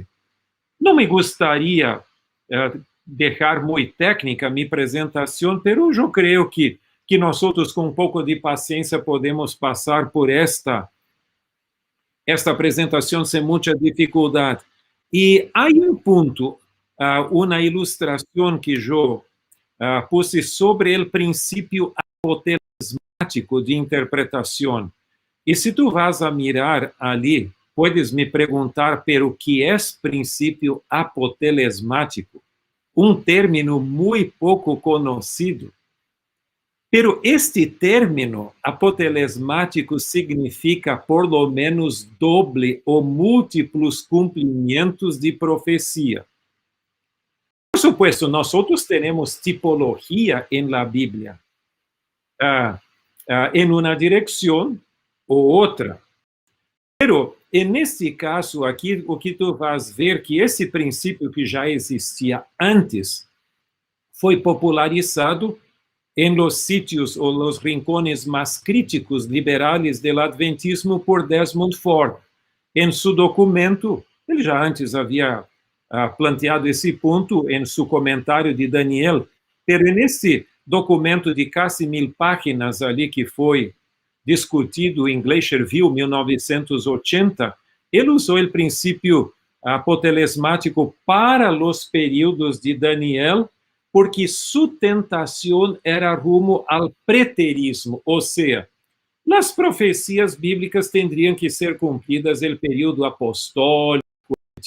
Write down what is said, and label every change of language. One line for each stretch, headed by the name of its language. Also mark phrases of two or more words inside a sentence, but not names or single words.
Portuguese: Não me gostaria deixar muito técnica minha apresentação, mas eu creio que nós com um pouco de paciência podemos passar por esta apresentação sem muita dificuldade. E há ponto, uma ilustração que eu puse sobre o princípio apotelesmático de interpretação. E se
Spanish: tu vas a mirar
Portuguese: ali, puedes me perguntar, pero que é princípio apotelesmático? Um término muito pouco conhecido. Pero este término apotelesmático significa
Spanish: por lo menos doble
Portuguese: ou múltiplos cumprimentos de profecia.
Spanish: Por supuesto,
Portuguese: nós temos tipologia em la Bíblia, em uma direção ou outra. Pero, neste caso aqui, o que tu vas ver que esse princípio que já existia antes foi popularizado em
Spanish: los sitios
Portuguese: ou
Spanish: los rincones
Portuguese: mais críticos
Spanish: liberales del adventismo
Portuguese: por Desmond Ford. Em seu documento, ele já antes havia planteado esse ponto em seu comentário de Daniel, pero nesse documento de quase 1000 páginas ali que foi discutido em Glacier-View, 1980, ele usou o princípio apotelesmático para os períodos de Daniel, porque sua tentação era rumo ao preterismo, ou seja, as profecias bíblicas teriam que ser cumpridas no período apostólico antigo.